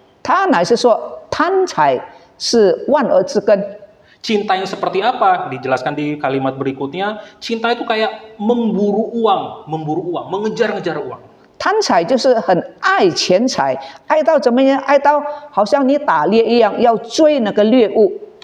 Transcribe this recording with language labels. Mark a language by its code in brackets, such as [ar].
[zh] 他乃是说贪财是万恶之根。 [id] Cinta yang seperti apa? Dijelaskan di kalimat berikutnya. Cinta itu kayak memburu uang, mengejar-ngejar uang. [zh] 贪财就是很爱钱财，爱到怎么样？爱到好像你打猎一样，要追那个猎物。